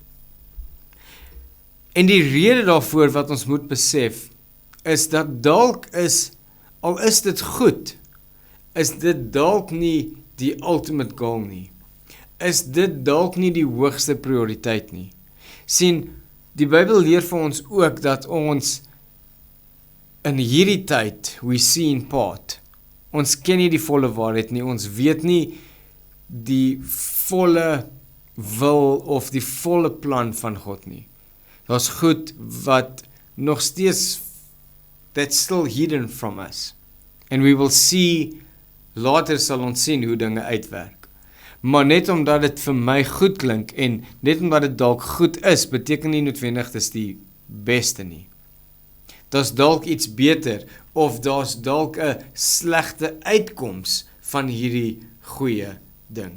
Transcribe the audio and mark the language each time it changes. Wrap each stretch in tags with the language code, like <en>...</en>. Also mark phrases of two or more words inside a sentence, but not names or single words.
<af>En die rede daarvoor wat ons moet besef, is dat dalk al is dit goed, is dit dalk nie die</af> <en>ultimate goal</en> <af>nie. Is dit dalk nie die hoogste prioriteit nie. Sien, die Bybel leer vir ons ook dat ons in hierdie tyd,</af> <en>we see in part,</en> <af>ons ken nie die volle waarheid nie, ons weet nie die volle wil of die volle plan van God nie. Daar's goed wat nog steeds,</af> <en>that's still hidden from us. And we will see,</en> <af>later sal ons sien hoe dinge uitwerk. Maar net omdat dit vir my goed klink, en net omdat dit dalk goed is, beteken nie noodwendig dis die beste nie. Daar's dalk iets beter, of daar's dalk 'n slegte uitkoms van hierdie goeie ding.</af>